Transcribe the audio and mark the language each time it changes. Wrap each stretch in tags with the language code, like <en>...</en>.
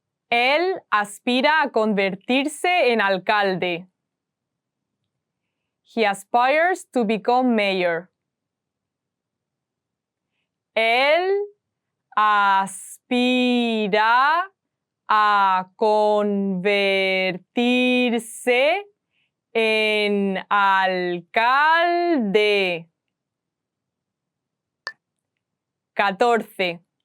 <es>Él aspira a convertirse en alcalde.</es> <en>He aspires to become mayor.</en> <es>Él aspira a convertirse en alcalde. 14.</es>